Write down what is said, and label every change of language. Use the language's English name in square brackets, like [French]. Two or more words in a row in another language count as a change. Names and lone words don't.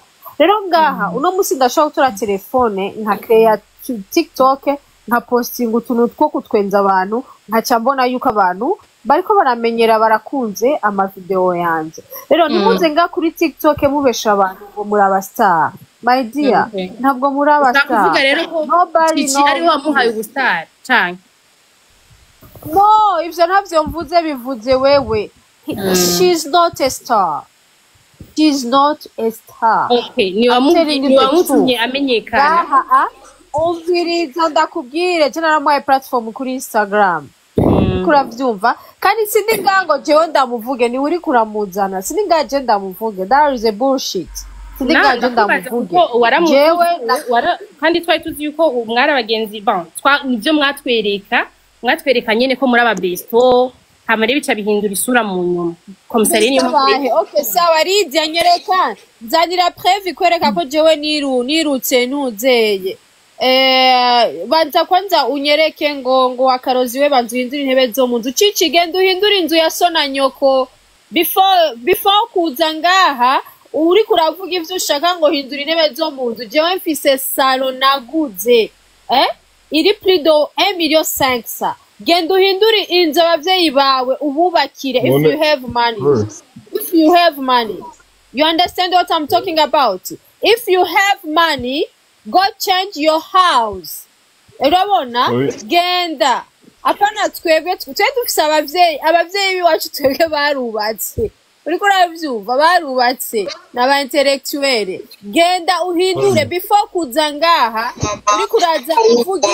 [Rundi] Rero ngaha uno musi ndashaka gutora telefone nka create TikTok, nka posting utuntu two kutwenza abantu, nkaca mbona yuko abantu bariko baramenyera barakunze ama video yanje. Rero nimuze nga kuri TikTok mubesha abantu ngo muri abastar. [English] My dear, [Rundi] ntabwo muri abastar. Ndakuvuga rero ko iki ari wamuhaye ubustar cyane. No, ivyo ntavyo mvuze, bivuze wewe. [English] She's not a star. She's not a star. [Rundi] Okay, ni wamutumye amenyekana. Umviriza ndakubwire, je naramuhaye platform kuri Instagram. Kuravyumva, kandi sindi ngango jewe ndamuvuge, ni uri kuramuzana. Sindi ngaje ndamuvuge. [English] That is a bullshit. [Rundi] Sindi ngaje ndamuvuge. Jewe kandi twari tuzi yuko umwara abagenzi nivyo mwatwereka nyene ko muri ababesto hamare bica bihindura isura mu nyuma. Komisari ni okay, sawa Lydia nyereka. Nzanira preuve kwereka ko jewe nirutse ntuzeye. Banza kwanza unyereke ngo wakarozi we banzu hindura intebe zo mu nzu. Cici genda uhindura inzu ya sona nyoko. Before kuza ngaha uri kuravuga ivyo ushaka ngo hindura intebe zo mu nzu. Jewe mfise salon naguze. [French] Iri plus de 1,5 million. [Rundi] Genda uhindura inzu abavyeyi bawe ububakire [English] if you have money. If you have money. You understand what I'm talking about? If you have money, go change your house. [Rundi] Urabona? Genda. Apana twebwe dufise abavyeyi biwacu twebwe barubatse. Uriko uravyumva barubatse n'aba intellectuel. Genda uhindure before kuza ngaha. Uriko uraza uvuga